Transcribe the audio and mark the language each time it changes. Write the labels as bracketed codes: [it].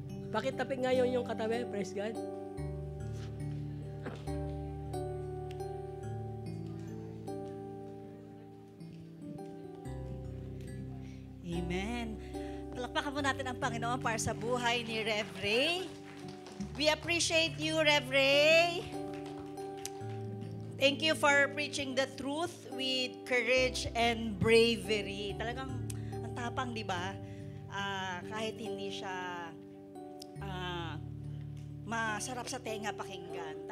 [tl] Pakitapik ngayon yung katabi. Praise God. Amen. Palakpakan po natin ang Panginoon para sa buhay ni Rev Ray. [en] We appreciate you, Rev Ray. Thank you for preaching the truth with courage and bravery. [tl] Talagang ang tapang, di ba? Kahit hindi siya masarap sa tenga pakinggan.